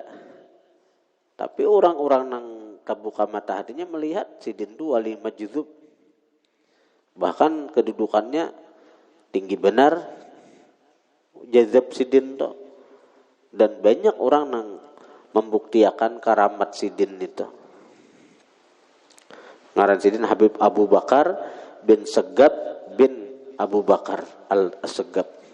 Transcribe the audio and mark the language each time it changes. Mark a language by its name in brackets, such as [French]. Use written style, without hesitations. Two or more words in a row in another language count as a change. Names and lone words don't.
[Banjar] Tapi orang-orang nang kabuka mata hatinya melihat sidin itu wali majzub. Bahkan kedudukannya tinggi benar. Jazab sidin itu. Dan banyak orang nang membuktikan karamat sidin itu. Ngaran sidin Habib Abu Bakar bin Segaf bin Abu Bakar al-Segaf.